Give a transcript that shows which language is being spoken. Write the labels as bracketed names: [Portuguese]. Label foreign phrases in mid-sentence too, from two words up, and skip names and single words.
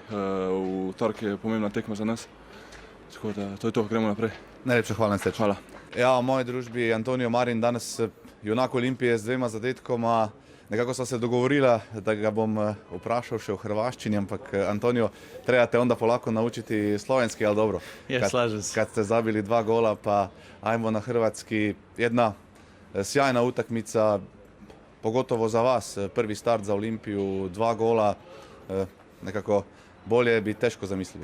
[Slovenian] V torek je pomembna tekma za nas, tako da to je to, gremo naprej. Najlepša hvala in srečno. Hvala. Ja, v moji družbi Antonijo Marin, danes junak Olimpije z 2 zadetkoma. Nekako sva se dogovorila, da ga bom vprašal še v hrvaščini, ampak Antonijo, [Croatian] treba te onda polako naučiti slovenski, ali dobro? Ja, slažem se. Kad ste zabili 2 gola, pa ajmo na hrvatski. Jedna sjajna utakmica, pogotovo za vas, prvi start za Olimpiju, 2 gola, nekako bolje bi teško zamislili.